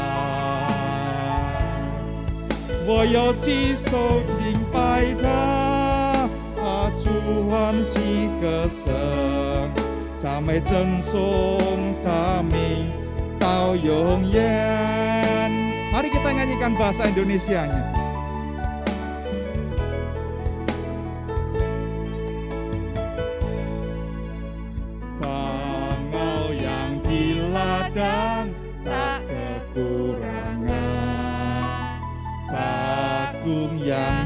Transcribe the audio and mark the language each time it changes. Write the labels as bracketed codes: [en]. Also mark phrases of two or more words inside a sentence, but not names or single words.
[zh] 我要举手敬拜他，发出欢喜歌声，赞美称颂他名到永远。 [id] Mari kita nyanyikan bahasa Indonesianya. Ladang tak kekurangan, Agung yang